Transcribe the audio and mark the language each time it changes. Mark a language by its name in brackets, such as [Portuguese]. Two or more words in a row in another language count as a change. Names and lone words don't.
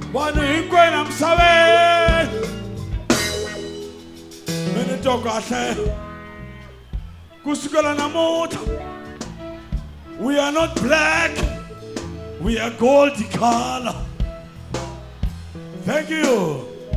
[Tsonga] vanhu hinkwenu emisaveni mi ni twa kahle kusukela namuntlha [English] we are not black, we are gold color. Thank you.